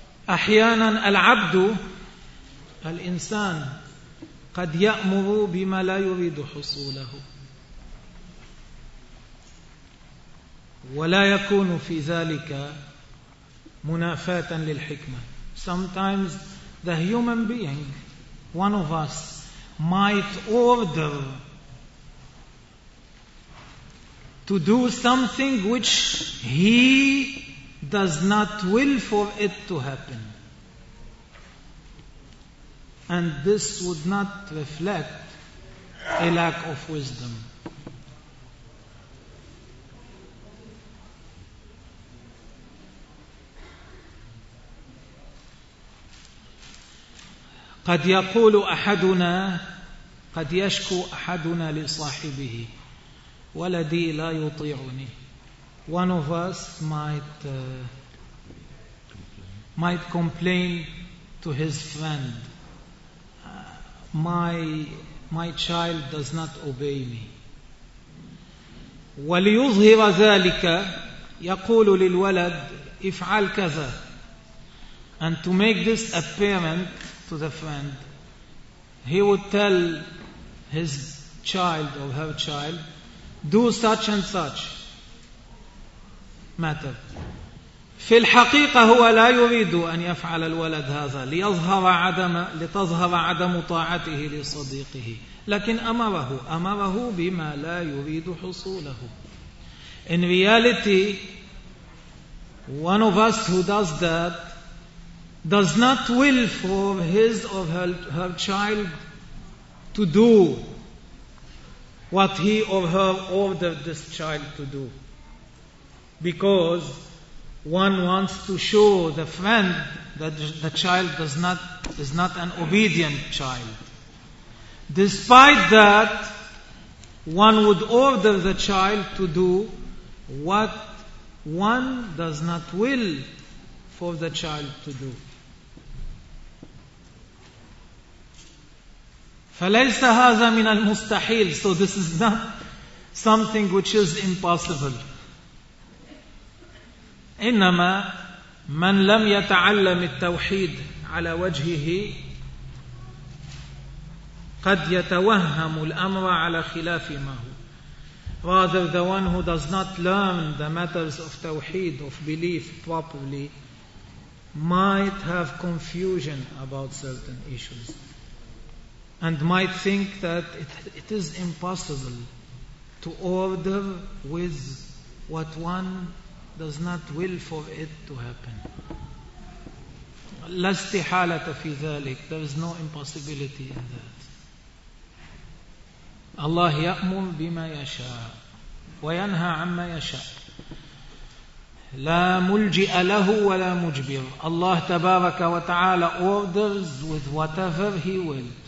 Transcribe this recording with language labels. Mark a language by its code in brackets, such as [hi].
[ar] أحيانا العبد الإنسان قد يأمر بما لا يريد حصوله ولا يكون في ذلك منافاة للحكمة. [en] Sometimes the human being, one of us, might order to do something which he does not will for it to happen. And this would not reflect a lack of wisdom. [ar] قد يقول أحدنا قد يشكو أحدنا لصاحبه ولدي لا يطيعني. [en] One of us might complain to his friend, my child does not obey me. [ar] وليظهر ذلك يقول للولد افعل كذا. [en] And to make this apparent to the friend, he would tell his child or her child, do such and such matter. [ar] في الحقيقة هو لا يريد أن يفعل الولد هذا لتظهر عدم طاعته لصديقه. لكن أمره بما لا يريد حصوله. [en] In reality, one of us who does that does not will for his or her child to do what he or her ordered this child to do, because one wants to show the friend that the child is not an obedient child. Despite that, One would order the child to do what one does not will for the child to do. [ar] فليس هذا من المستحيل. [en] So this is not something which is impossible. [ar] إنما من لم يتعلم التوحيد على وجهه قد يتوهم الأمر على خلاف ما هو. [en] Rather, the one who does not learn the matters of tawheed, of belief properly, might have confusion about certain issues and might think that it is impossible to order with what one does not will for it to happen. [ar] لا استحالة في ذلك. [en] There is no impossibility in that. [ar] Allah يأمر بما يشاء وينهى عما يشاء. لا ملجئ له ولا مجبر. [en] Allah [ar] تبارك وتعالى [en] orders with whatever He will.